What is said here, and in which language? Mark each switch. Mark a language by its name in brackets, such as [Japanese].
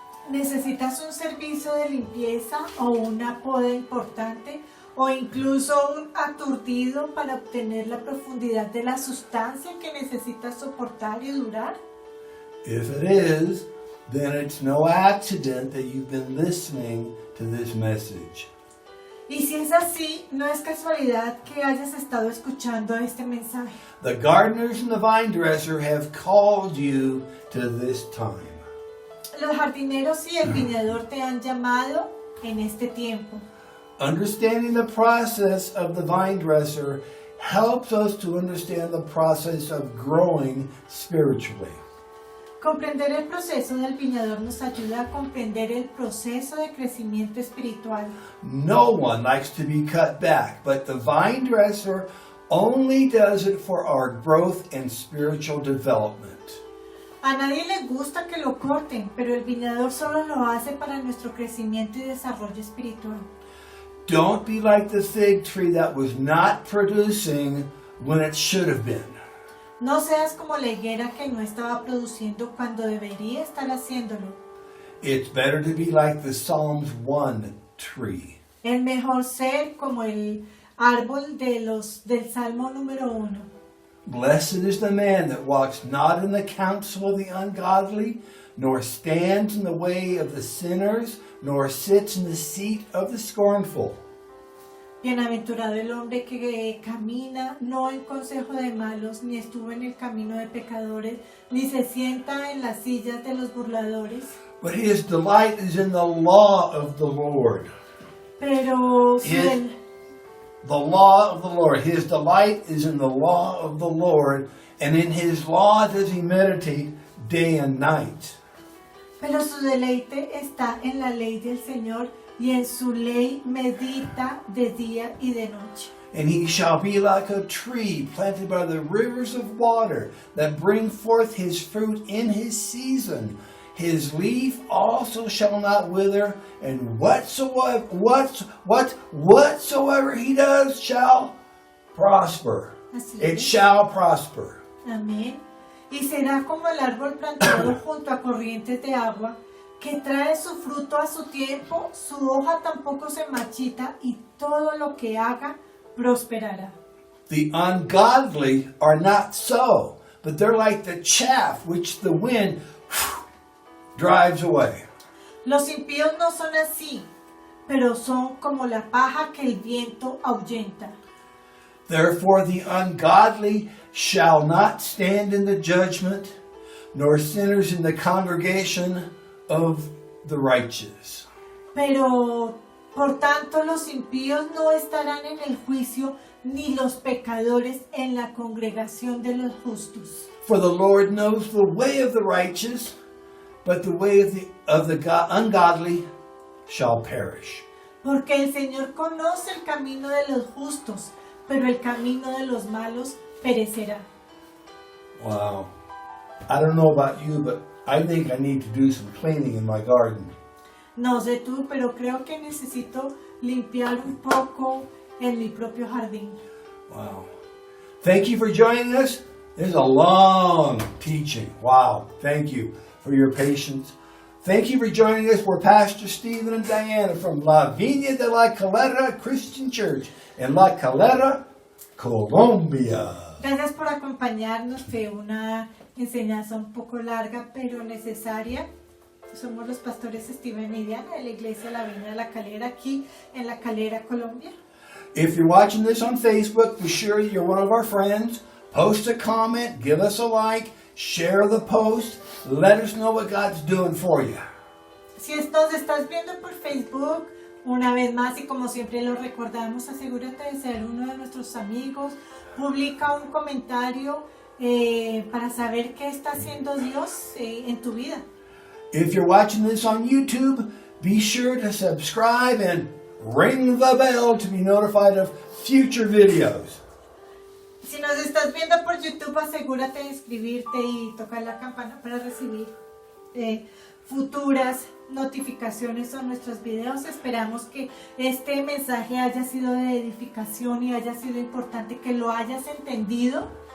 [Spanish] ¿Necesitas un servicio de limpieza o una poda importante o incluso un aturdido para obtener la profundidad de la sustancia que necesitas soportar y durar? [English] If it is, then it's no accident that you've been listening to this message. [Spanish] Y si es así, no es casualidad que hayas estado escuchando este mensaje. [English] The gardeners and the vine dresser have called you to this time. [Spanish] Los jardineros y el viñador te han llamado en este tiempo. [English] Understanding the process of the vine dresser helps us to understand the process of growing spiritually. [Spanish] Comprender el proceso del viñador nos ayuda a comprender el proceso de crecimiento espiritual. [English] No one likes to be cut back, but the vine dresser only does it for our growth and spiritual development. [Spanish] A nadie le gusta que lo corten, pero el viñador solo lo hace para nuestro crecimiento y desarrollo espiritual. [English] Don't be like the fig tree that was not producing when it should have been. [Spanish] No seas como la higuera que no estaba produciendo cuando debería estar haciéndolo. [English] It's better to be like the Psalms 1 tree. [Spanish] Es mejor ser como el árbol del Salmo número 1. [English] Blessed is the man that walks not in the counsel of the ungodly, nor stands in the way of the sinners, nor sits in the seat of the scornful. [Spanish] Bienaventurado el hombre que camina no en consejo de malos, ni estuvo en el camino de pecadores, ni se sienta en las sillas de los burladores. [English] But his delight is in the law of the Lord. [Spanish] Pero [English] The law of the Lord. His delight is in the law of the Lord, and in his law does he meditate day and night. [Spanish] Pero su deleite está en la ley del Señor, y en su ley medita de día y de noche. [English] And he shall be like a tree planted by the rivers of water, that bring forth his fruit in his season. His leaf also shall not wither, and whatsoever he does shall prosper. [Spanish] Así [English] It [Spanish] es. [English] shall prosper. [Spanish] Amén. Y será como el árbol plantado junto a corrientes de agua, que trae su fruto a su tiempo, su hoja tampoco se marchita, y todo lo que haga prosperará. [English] The ungodly are not so, but they're like the chaff which the wind drives away. [Spanish] Los impíos no son así, pero son como la paja que el viento ahuyenta. [English] Therefore the ungodly shall not stand in the judgment, nor sinners in the congregation of the righteous. [Spanish] Pero, por tanto, los impíos no estarán en el juicio, ni los pecadores en la congregación de los justos. [English] For the Lord knows the way of the righteous, but the way of the ungodly shall perish. [Spanish] Porque el Señor conoce el camino de los justos, pero el camino de los malos perecerá. [English] Wow. I don't know about you, but I think I need to do some cleaning in my garden. [Spanish] No sé tú, pero creo que necesito limpiar un poco en mi propio jardín. [English] Wow. Thank you for joining us. This is a long teaching. Wow. Thank you for your patience. Thank you for joining us. We're Pastor Stephen and Diana from La Viña de la Calera Christian Church in La Calera, Colombia. [Spanish] Gracias por acompañarnos. Fue una enseñanza un poco larga, pero necesaria. Somos los pastores Stephen y Diana de la iglesia La Viña de la Calera, aquí en La Calera, Colombia. [English] If you're watching this on Facebook, be sure you're one of our friends. Post a comment, give us a like, share the post. Let us know what God's doing for you. [Spanish] Si nos estás viendo por Facebook, una vez más y como siempre lo recordamos, asegúrate de ser uno de nuestros amigos. Publica un comentario para saber qué está haciendo Dios en tu vida. [English] If you're watching this on YouTube, be sure to subscribe and ring the bell to be notified of future videos. [Spanish] Si nos estás viendo por YouTube, asegúrate de inscribirte y tocar la campana para recibir futuras notificaciones a nuestros videos. Esperamos que este mensaje haya sido de edificación y haya sido importante, que lo hayas entendido.